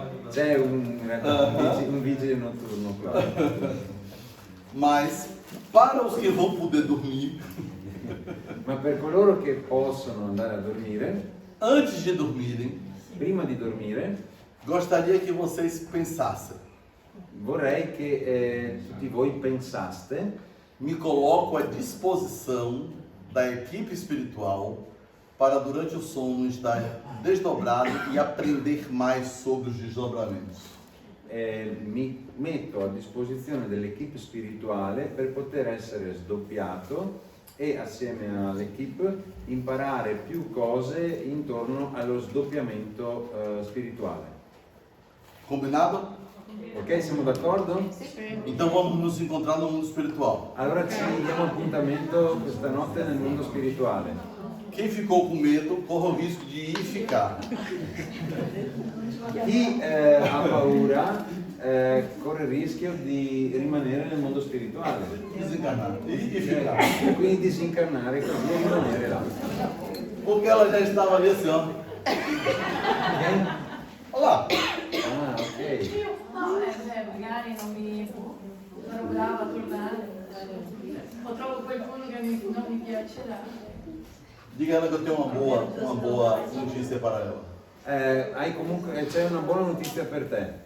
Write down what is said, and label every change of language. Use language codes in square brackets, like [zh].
[it] C'è un vigile notturno qua. [pt] Mas, para os que vão poder dormir, [it] Ma per coloro che possono andare a dormire, [pt] antes de dormirem, [it] prima di dormire, [pt] gostaria que vocês pensassem. [it] vorrei che tutti voi pensaste, [pt] Me coloco à disposição da equipe espiritual para durante o sono estar desdobrado e aprender mais sobre os desdobramentos. [it] mi metto a disposizione dell'equipe spirituale per poter essere sdoppiato e assieme all'equipe imparare più cose intorno allo sdoppiamento spirituale. [pt] Combinado? [it] Ok, siamo d'accordo? [pt] Então vamos nos encontrar no mundo espiritual. [it] Allora ci diamo appuntamento questa notte nel mondo spirituale. [pt] Quem ficou com medo, corre o risco de ir e ficar. [it] Chi ha paura corre il rischio di rimanere nel mondo spirituale. [pt] Desencarnar. E ficar. [it] E quindi disincarnare e così rimanere là. [pt] Porque ela já estava ali assim, ó. Olha lá. Ah, ok. [it] No, magari non mi sono brava a tornare. O trovo qualcuno che non mi piacerà. [pt] Diga a ela que eu tenho uma boa notícia para ela. [it] Hai comunque, c'è una buona notizia per te.